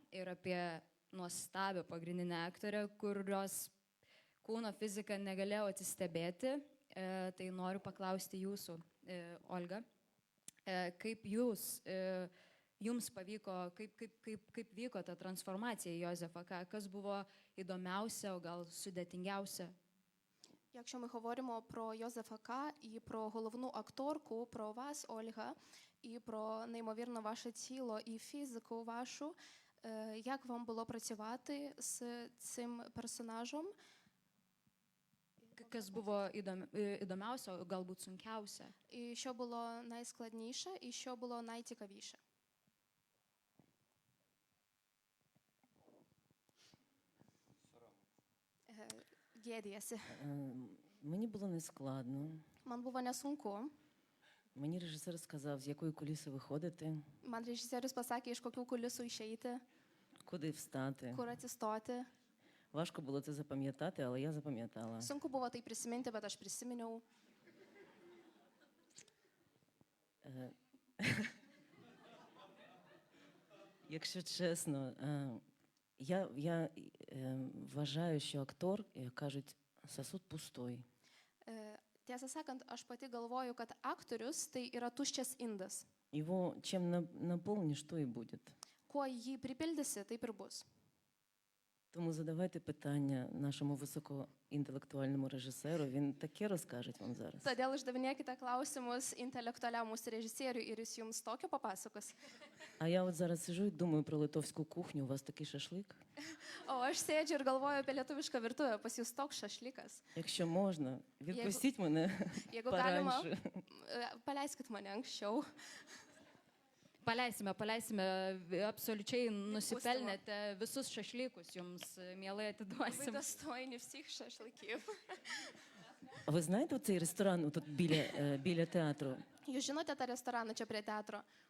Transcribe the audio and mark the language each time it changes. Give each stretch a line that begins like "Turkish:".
Lithuanian: ir apie nuostabią pagrindinę aktorę, kurios kūno fiziką negalėjau atsistebėti, tai noriu paklausti jūsų, Olga, kaip jums pavyko, kaip vyko ta transformacija į Jozefą K., kas buvo įdomiausia, o gal sudėtingiausia?
Ukrainian: Якщо ми говоримо про Йозефа К. і про головну акторку, про вас, Ольга, і про неймовірно ваше тіло і фізику вашу, як вам було працювати з цим персонажем?
Lithuanian: Kas buvo įdomiausia, o galbūt sunkiausia?
Ukrainian: І що було найскладніше, і що було найцікавіше? Гєдієся. Мені було нескладно.
Lithuanian: Man buvo nesunku.
Ukrainian: Мені режисер сказав, з якої куліси виходити,
Lithuanian: Man režisierius pasakė, iš kokių kulisų išeiti,
Ukrainian: куди встати.
Lithuanian: kur atsistoti.
Ukrainian: Важко було це запам'ятати, але я запам'ятала.
Lithuanian: Sunku buvo tai prisiminti, bet aš prisiminiau.
Ukrainian: Якщо чесно, я вважаю, що актор, як кажуть,
Russian: сосуд пустой.
Lithuanian: Tiesą sakant, aš pati galvoju, kad aktorius tai yra tuščias indas.
Russian: Его чем наполнишь, то и будет.
Lithuanian: Kuo jį pripildysi, taip ir bus.
Ukrainian: Тому задавайте питання нашому високоінтелектуальному режисеру, він таке розкаже вам зараз.
Lithuanian: Todėl uždavinėkite klausimus intelektualiam mūsų režisieriui ir jis jums tokio papasakos.
Ukrainian: А я от зараз сижу і думаю про литовську кухню, у вас такий шашлик?
Lithuanian: O aš sėdžiu ir galvoju apie lietuvišką virtuvę, pas jūs toks šašlykas.
Ukrainian: Якщо можна, відпустіть мене
Lithuanian: Jeigu galima,
Russian: пораньше.
Lithuanian: paleiskit mane anksčiau. Paleisime, absoliučiai nusipelnėte visus šašlykus, jums mielai atiduosim.
Ukrainian: достойні всіх шашликів. А ви знаєте цей ресторан тут біля театру?
Lithuanian: Jūs žinote tą restoraną čia prie teatro?